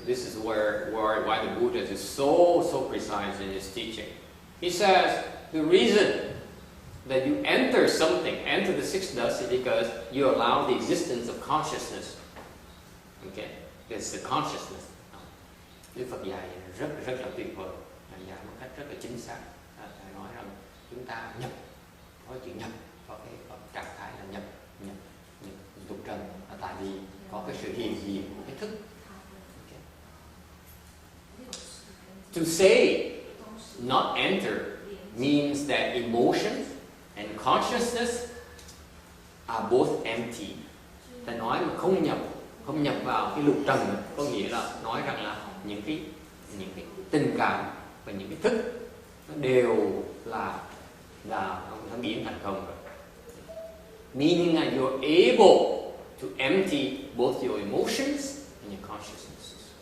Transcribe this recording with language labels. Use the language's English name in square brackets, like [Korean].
[English] This is why the Buddha is so precise in his teaching. He says the reason that you enter the six dusts is because you allow the existence of consciousness. Okay, there's the consciousness. [Vietnamese] Đức Phật dạy rất là tuyệt vời, dạy một cách rất là chính xác. Thầy nói rằng chúng ta nhập, có chữ nhập, có trạng thái là nhập tục trần, là tại vì có cái sự hiện diện của cái thức. [English] Okay. To say not enter means that emotions and consciousness are both empty. [Vietnamese] Thầy nói mà không nhập vào cái lục trần, có nghĩa là nói rằng là những cái tình cảm và những cái thức nó đều là nó biến thành không rồi. [English] Meaning that you're able to empty both your emotions and your consciousness.